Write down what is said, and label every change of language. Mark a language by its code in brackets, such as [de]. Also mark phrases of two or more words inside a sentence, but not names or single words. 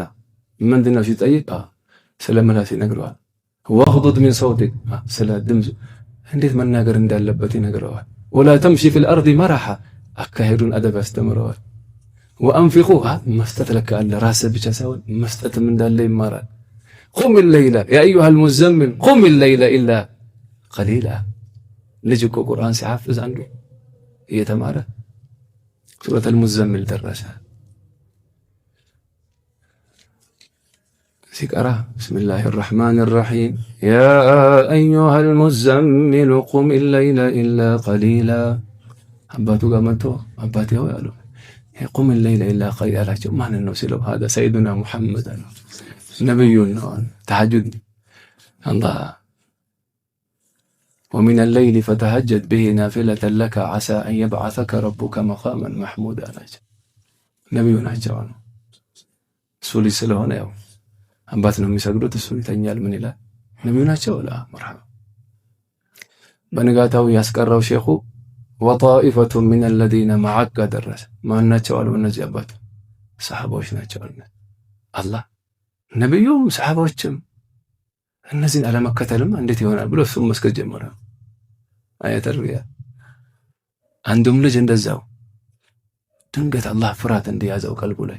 [am] ምንድነው ሲጠይቅ ስለ ምላስ ይነግረዋል። [ar] واغضض من صوتك [am] ስለ ድምፅ እንዴት መናገር እንዳለበት ይነግረዋል። [ar] ولا تمش في الأرض مرحا [am] አካሄዱን አደብ ያስተምረዋል። ወአንፊቁ መስጠት ለካ አለ ራስህ ብቻ ሳይሆን መስጠትም እንዳለ ይማራል። [ar] قم الليل يا ايها المزمل قم الليل الا قليلا [am] ልጅ እኮ ቁርአን ሲሐፍዝ አንዱ እየተማረ [ar] سورة المزمل [am] ደረሰ። ሲቀራ [ar] بسم الله الرحمن الرحيم يا ايها المزمل قم الليل الا قليلا [am] አባቱ ጋር መጥቶ አባቴ ሆይ አሉ [ar] قم الليل الا قليلا [am] አላቸው። ማንን ነው ሲለው [ar] هذا سيدنا محمد [am] ነብዩን ነው ተሐጁድ አላህ [ar] ومن الليل فتهجد به نافلة لك عسى أن يبعثك ربك مقاما محمودا [am] አላቸው። ነብዩ ናቸው ነው እሱ ልጅ ስለሆነ ያው አባት ነው የሚሰግዱት እሱ ይተኛል ምን ይላል ነብዩ ናቸው ላ መርሐባ። በንጋታው ያስቀራው ሼኹ [ar] وطائفة من الذين معك [am] ደረሰ። ማን ናቸው አሉ እነዚህ አባት ሰሃባዎች ናቸው አሉ። አላህ ነብዩም ሰሃባዎችም እነዚህን አለመከተልም እንዴት ይሆናል ብሎ እሱም መስገድ ጀመረ። አያተርቢያ አንዱም ልጅ እንደዛው ድንገት አላህ ፍርሃት እንደያዘው ቀልቡ ላይ